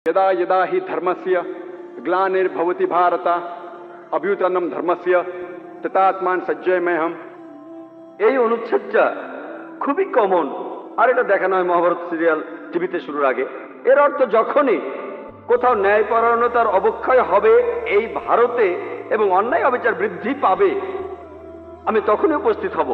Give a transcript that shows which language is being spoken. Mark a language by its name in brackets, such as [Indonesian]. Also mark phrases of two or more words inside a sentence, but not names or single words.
[Sanskrit] यदा यदा हि धर्मस्य ग्लानिर्भवति भारत अभ्युत्थानं धर्मस्य तदात्मान सज्जयमेहम। [Bangla] এই অনুচ্ছেদটা খুবই কমন, আর এটা দেখানো হয় মহাভারত সিরিয়াল টিভিতে শুরুর আগে। এর অর্থ যখনই কোথাও ন্যায়পরায়ণতার অবক্ষয় হবে এই ভারতে এবং অন্যায় অবিচার বৃদ্ধি পাবে, আমি তখনই উপস্থিত হব।